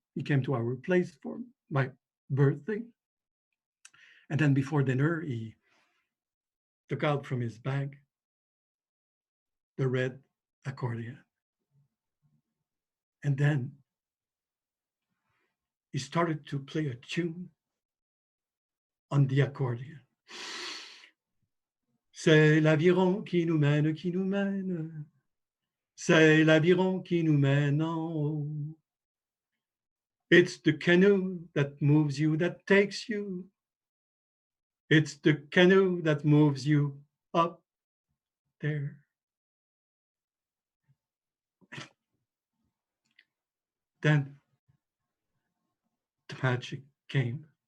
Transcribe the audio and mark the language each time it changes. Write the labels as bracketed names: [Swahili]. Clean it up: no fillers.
[English] He came to our place for my birthday. And then before dinner, he took out from his bag the red accordion. And then he started to play a tune on the accordion. [French] C'est l'aviron qui nous mène, qui nous mène. C'est l'aviron qui nous mène en haut. [English] It's the canoe that moves you, that takes you. It's the canoe that moves you up there. Then the magic came.